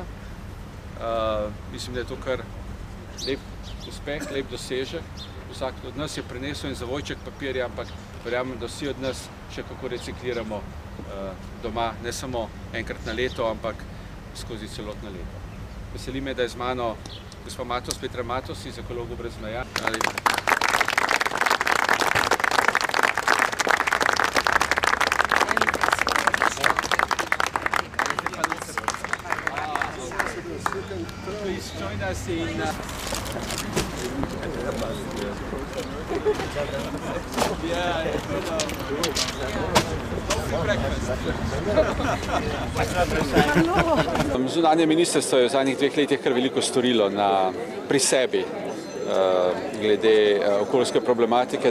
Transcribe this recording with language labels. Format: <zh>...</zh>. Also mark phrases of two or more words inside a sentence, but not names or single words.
<sl>Mislim, da je to kar lep uspeh, lep dosežek. Vsak od nas je prinesel en zavojček papirja, ampak verjamem, da vsi od nas še kako recikliramo doma, ne samo enkrat na leto, ampak skozi celotno leto. Veseli me, da je z mano gospa Matos, Petra Matos iz Ekologov brez meja.</sl> <en>Please join us in</en> <sl>Zunanje ministrstvo je v zadnjih 2 letih kar veliko storilo pri sebi glede okoljske problematike.</sl>